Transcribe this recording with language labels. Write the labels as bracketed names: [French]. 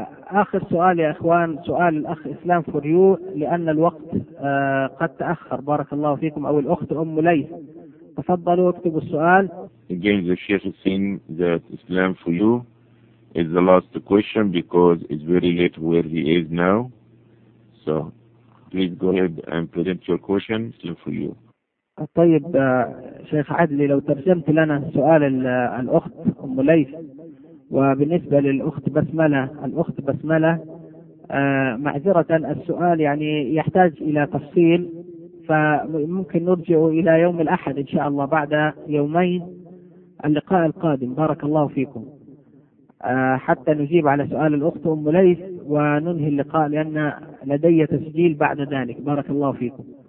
[Arabic] آخر سؤال يا إخوان، سؤال الأخ إسلام فوريو، لأن الوقت قد تأخر بارك الله فيكم، أو الأخت أم ليث، تفضلوا اكتبوا السؤال. [English] Again, the Sheikh is saying that Islam for you is the last question because it's very late where he is now. So please go ahead and present your question, Islam for you. [Arabic] طيب شيخ عدلي، لو ترجمت لنا سؤال الأخت أم ليث، وبالنسبة للأخت بسملة، الأخت بسملة معذرة، السؤال يعني يحتاج إلى تفصيل، فممكن نرجع إلى يوم الأحد إن شاء الله بعد يومين اللقاء القادم بارك الله فيكم، حتى نجيب على سؤال الأخت أم ليث وننهي اللقاء، لأن لدي تسجيل بعد ذلك بارك الله فيكم.